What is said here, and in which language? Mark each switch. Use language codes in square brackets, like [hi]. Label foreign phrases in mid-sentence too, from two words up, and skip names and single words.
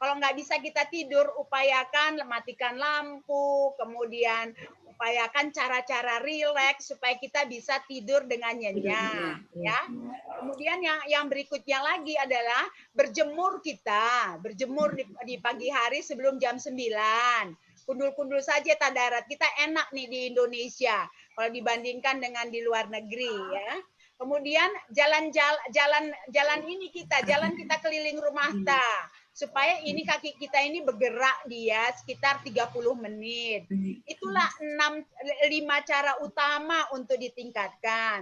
[id] Kalau nggak bisa kita tidur, upayakan matikan lampu, kemudian upayakan cara-cara rileks supaya kita bisa tidur dengan nyenyak, ya. Kemudian yang berikutnya lagi adalah berjemur kita, berjemur di pagi hari sebelum jam 9. Kundul-kundul saja darat kita enak nih di Indonesia kalau dibandingkan dengan di luar negeri, ya. Kemudian jalan kita keliling rumah supaya ini kaki kita ini bergerak dia sekitar 30 menit. Itulah 5 cara utama untuk ditingkatkan.